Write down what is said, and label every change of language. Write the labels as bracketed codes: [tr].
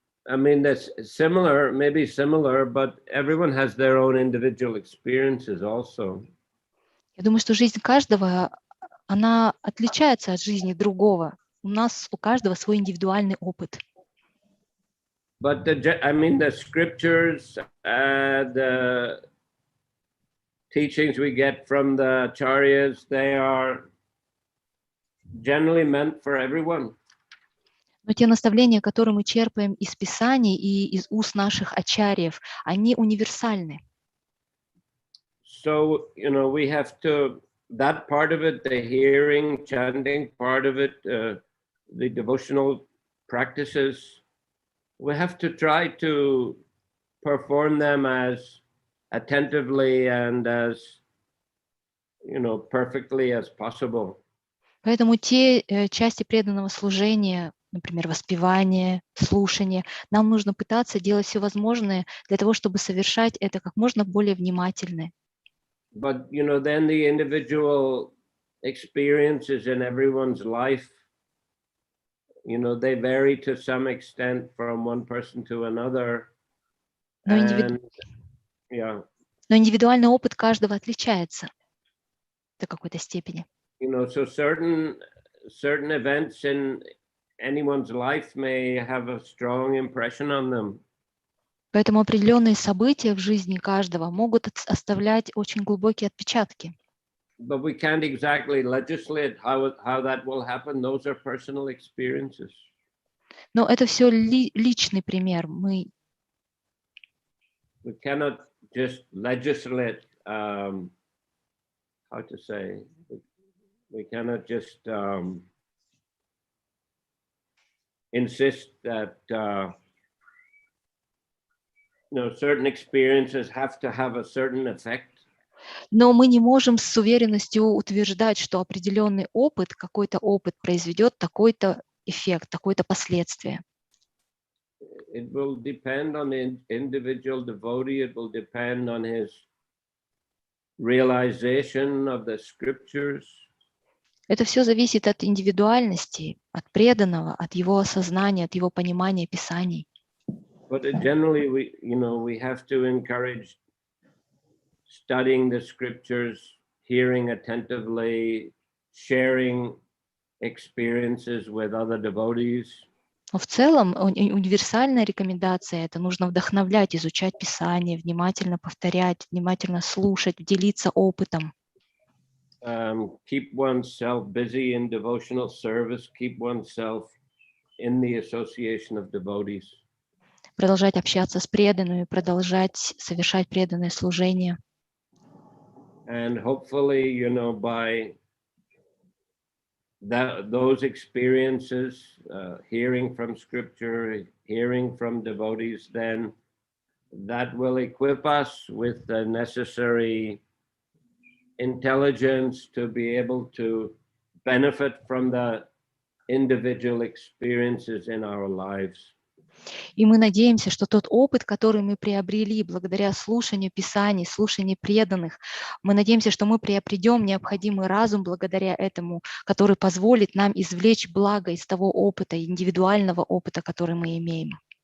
[en] I mean, that's similar, maybe similar, but everyone has their own individual experiences also. [ru] Я думаю, что жизнь каждого, она отличается от жизни другого. У каждого свой индивидуальный опыт. [en] But the scriptures, the teachings we get from the acharyas, they are generally meant for everyone. [ru] Но те наставления, которые мы черпаем из Писаний и из уст наших ачарьев, они универсальны. [en] So, we have to, that part of it, the hearing, chanting part of it, the devotional practices, we have to try to perform them as attentively and as, perfectly as possible. [ru] Поэтому те части преданного служения, например, воспевание, слушание, нам нужно пытаться делать все возможное для того, чтобы совершать это как можно более внимательно. [en] But, then the individual experiences in everyone's life, they vary to some extent from one person to another. [ru] Но индивидуальный опыт каждого отличается до какой-то степени. [en] So certain events in anyone's life may have a strong impression on them. [ru] Поэтому определенные события в жизни каждого могут оставлять очень глубокие отпечатки. [en] But we can't exactly legislate how that will happen. Those are personal experiences. [ru] Но это все личный пример. [en] We cannot just legislate. How to say? We cannot just insist that certain experiences have to have a certain effect. [ru] Но мы не можем с уверенностью утверждать, что определенный опыт, какой-то опыт произведет такой-то эффект, такое-то последствие. [en] It will depend on the individual devotee. It will depend on his realization of the scriptures. [ru] Это все зависит от индивидуальности, от преданного, от его осознания, от его понимания Писаний. [en] But generally, we have to encourage studying the scriptures, hearing attentively, sharing experiences with other devotees. [ru] Но в целом универсальная рекомендация – это нужно вдохновлять, изучать Писание, внимательно повторять, внимательно слушать, делиться опытом. [en] Keep oneself busy in devotional service, keep oneself in the association of devotees. [ru] Продолжать общаться с преданными, продолжать совершать преданное служение. [en] And hopefully, by those experiences, hearing from scripture, hearing from devotees, then that will equip us with the necessary intelligence to be able to benefit from the individual experiences in our lives. [ru] И мы надеемся, что тот опыт, который мы приобрели благодаря слушанию Писаний, слушанию преданных, мы надеемся, что мы приобретем необходимый разум благодаря этому, который позволит нам извлечь благо из того опыта, индивидуального опыта, который мы имеем.